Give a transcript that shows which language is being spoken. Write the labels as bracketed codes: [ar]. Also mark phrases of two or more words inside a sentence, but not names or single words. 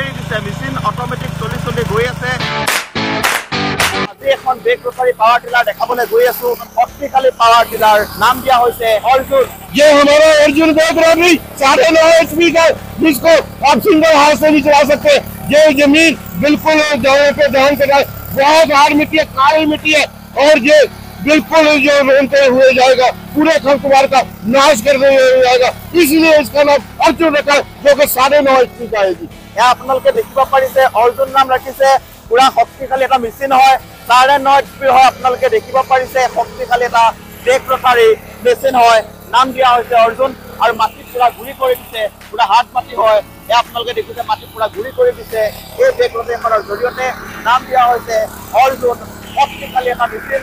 [as] হৈছে [en] machine automatic [as] চলি গৈ আছে আজি এখন [en] brake rotary power tiller [as] দেখাবলৈ গৈ আছো শক্তিশালী [en] power tiller [as] নাম দিয়া হৈছে अर्जुन [hi] ये हमारा अर्जुन गोदरानी 9.5 HP का जिसको आप सिंगल हाथ से भी चला सकते हैं। ये जमीन बिल्कुल जगह पे ध्यान से बहुत हार्ड मिट्टी है, काली मिट्टी है और ये बिल्कुल जो रोनते हुए जाएगा पूरे खरपतवार का नाश करते हुए जाएगा, इसलिए इसका नाम अर्जुन रखा जो कि 9.5 HP का है। [as] আপোনালোকে দেখিব পাৰিছে अर्जुन নাম ৰাখিছে পুৰা শক্তিশালী এটা মেচিন হয় 9.5 HP হয়। আপোনালোকে দেখিব পাৰিছে শক্তিশালী এটা [en] brake rotary machine [as] হয় নাম দিয়া হৈছে अर्जुन আৰু মাটি পুৰা ঘূৰি কৰি দিছে পুৰা হাত মাটি হয় আপোনালোকে দেখিছে মাটি পুৰা ঘূৰি কৰি দিছে এই [en] brake rotary [as] জৰিয়তে নাম দিয়া হৈছে अर्जुन শক্তিশালী এটা মেচিন।